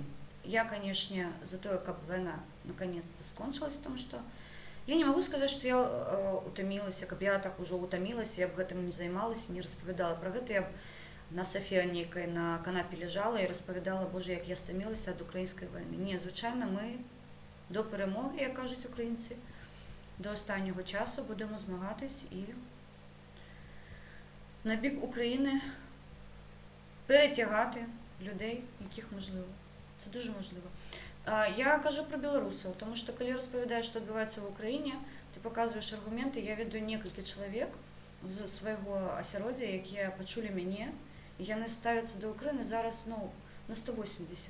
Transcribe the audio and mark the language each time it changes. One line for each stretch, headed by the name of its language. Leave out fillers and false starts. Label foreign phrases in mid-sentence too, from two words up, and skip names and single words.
Belarusian: Я, канешне, за тое, каб вайна наконец-то скончылась, тому што я не магу сказаць, што я утамілася, каб я так ужо утамілася, я б гэтым не займалася, не распавядала пра гэта, я б на сафе нейкай на канапе ляжала і распавядала, боже, як я стамілася ад украінскай вайны.
Ukrainian: Не, звычайна, мы до перемоги, як кажуть українці, до останнього часу будемо змагатись і на бік України перетягати людей, яких можливо. Це дуже можливо. Я кажу про білорусів, тому що коли розповідаєш, що відбувається в Україні, ти показуєш аргументи, я веду кілька чоловік з свого осереддя, які почули мене, і вони ставляться до України зараз, на 180.